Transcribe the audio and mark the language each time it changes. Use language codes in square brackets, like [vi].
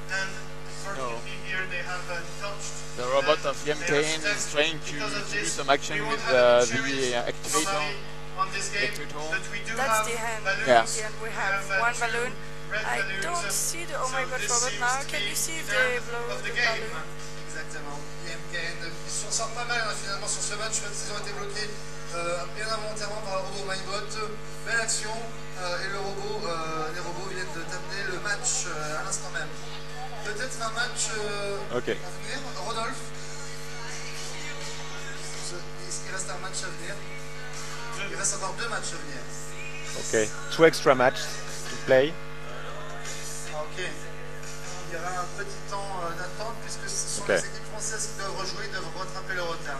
[en] And fortunately here they have touched. The robot of MKN is trying to do some action with the activator. On this game, but we do That's the hand. balloons. Yeah. At the end we have one balloon. I don't see the Oh My God robot now. Can you see if they blow the balloon? [fr] Exactement. IMKN, ils s'en sortent pas mal finalement sur ce match, même s'ils ont été bloqués bien involontairement par le robot MyBot. Belle action et les robots viennent de terminer le match à l'instant même. Peut-être un match à venir, Rodolphe. Est-ce qu'il reste un match à venir? Il reste encore 2 matchs à venir. [en] Okay, 2 extra matches to play. Ok. [fr] Il y aura un petit temps d'attente puisque ce sont les équipes françaises qui doivent rejouer, doivent rattraper le retard.